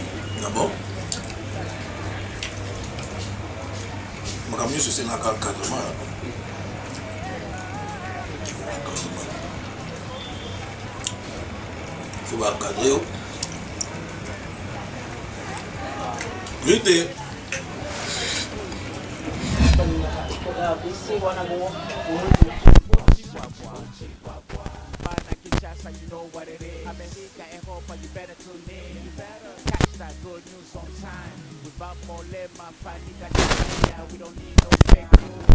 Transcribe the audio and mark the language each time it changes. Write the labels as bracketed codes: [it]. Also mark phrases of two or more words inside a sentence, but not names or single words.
[fr] ah bon makamyo c'est na encadrement faut pas encadrer vite Kinshasa, [en] you know what it is. America, Europa, you better tune in. You better catch that good news on time. Without more lema, panica, yeah, we don't need no fake news.